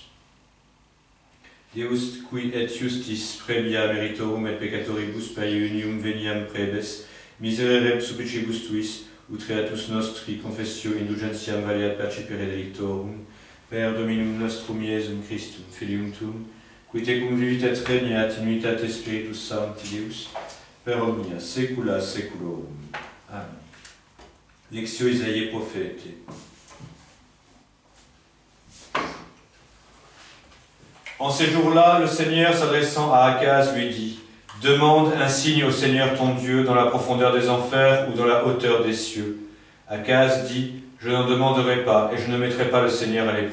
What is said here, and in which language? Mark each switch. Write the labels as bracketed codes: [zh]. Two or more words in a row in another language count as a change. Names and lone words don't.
[la] Deus, qui et justis premia meritorum et peccatoribus per iunium veniam prebes, miserere supplicibus tuis, utreatus nostri confessio indulgentiam valeat percipere delictorum, per Dominum nostrum Iesum Christum, Filium tuum, qui tecum vivit et regnat in unitate Spiritus Sancti Deus, per omnia saecula saeculorum. Amen. Lectio [fr] Isaïe prophète. En ces jours-là, le Seigneur, s'adressant à Akaz, lui dit: « Demande un signe au Seigneur ton Dieu dans la profondeur des enfers ou dans la hauteur des cieux. » Akaz dit: « Je n'en demanderai pas, et je ne mettrai pas le Seigneur à l'épreuve.